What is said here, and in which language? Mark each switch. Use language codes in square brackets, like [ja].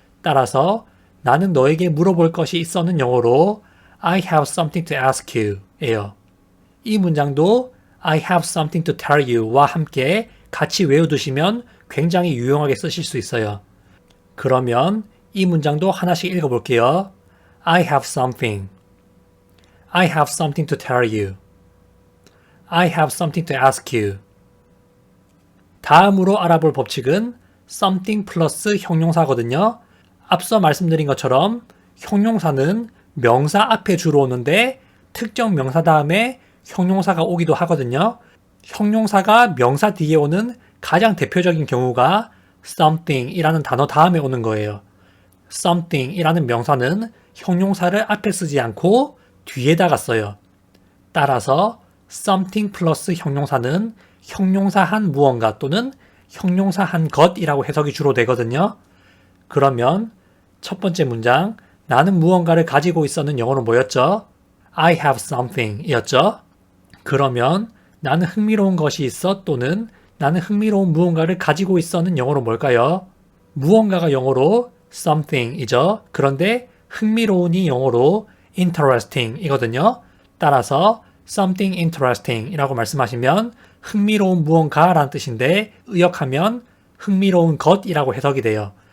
[ko] 따라서 나는 너에게 물어볼 것이 있어는 영어로 [en] I have something to ask you [ko] 예요. 이 문장도 [en] I have something to tell you [ko] 와 함께 같이 외워두시면 굉장히 유용하게 쓰실 수 있어요. 그러면 이 문장도 하나씩 읽어볼게요. [en] I have something. I have something to tell you. I have something to ask you. [ko] 다음으로 알아볼 법칙은 something 플러스 형용사거든요. 앞서 말씀드린 것처럼 형용사는 명사 앞에 주로 오는데 특정 명사 다음에 형용사가 오기도 하거든요. 형용사가 명사 뒤에 오는 가장 대표적인 경우가 something 이라는 단어 다음에 오는 거예요. something 이라는 명사는 형용사를 앞에 쓰지 않고 뒤에다가 써요. 따라서 something 플러스 형용사는 형용사 한 무언가 또는 형용사 한 것이라고 해석이 주로 되거든요. 그러면 첫 번째 문장, 나는 무언가를 가지고 있어는 영어로 뭐였죠? [en] I have something 이었죠? [ko] 그러면 나는 흥미로운 것이 있어 또는 나는 흥미로운 무언가를 가지고 있어는 영어로 뭘까요? 무언가가 영어로 something 이죠. 그런데 흥미로운이 영어로 interesting 이거든요. 따라서 [en] something interesting [ko] 이라고 말씀하시면 흥미로운 무언가라는 뜻인데 의역하면 흥미로운 것이라고 해석이 돼요.